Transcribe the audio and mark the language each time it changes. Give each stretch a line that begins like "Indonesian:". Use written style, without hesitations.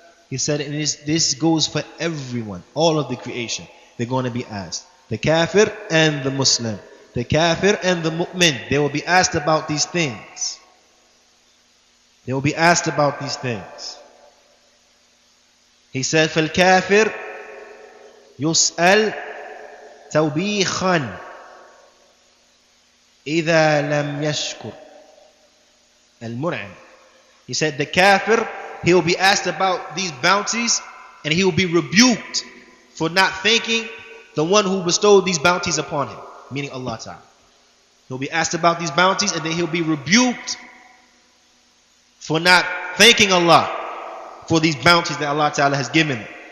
English: He said, and this goes for everyone, all of the creation. They're going to be asked. The kafir and the Muslim. The kafir and the mu'min. They will be asked about these things. They will be asked about these things. He said,
Arabic: فَالْكَافِرْ يُسْأَلْ تَوْبِيخًا إِذَا لَمْ يَشْكُرْ الْمُنْعِمْ.
English: He said, the kafir, he will be asked about these bounties and he will be rebuked for not thanking the one who bestowed these bounties upon him, meaning Allah Ta'ala. He'll be asked about these bounties and then he'll be rebuked for not thanking Allah for these bounties that Allah Ta'ala has given him.